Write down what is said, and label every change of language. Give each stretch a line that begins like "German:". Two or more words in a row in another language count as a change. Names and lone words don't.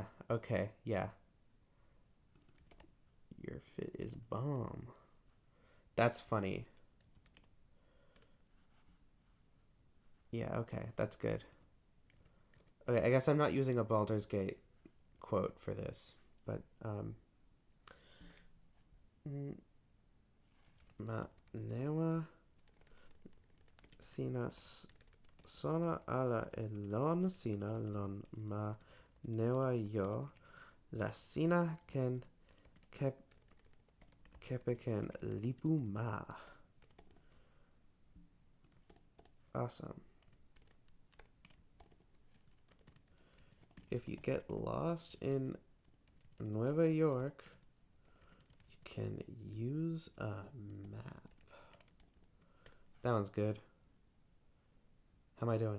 English: Okay, yeah. Your fit is bomb. That's funny. Yeah, okay, that's good. Okay, I guess I'm not using a Baldur's Gate quote for this, but
Toki Pona: ma newa sina sona ala elon sina lon ma newa yo la sina ken kep kepeken lipu ma.
English: Awesome. If you get lost in Nueva York, you can use a map. That one's good. How am I doing?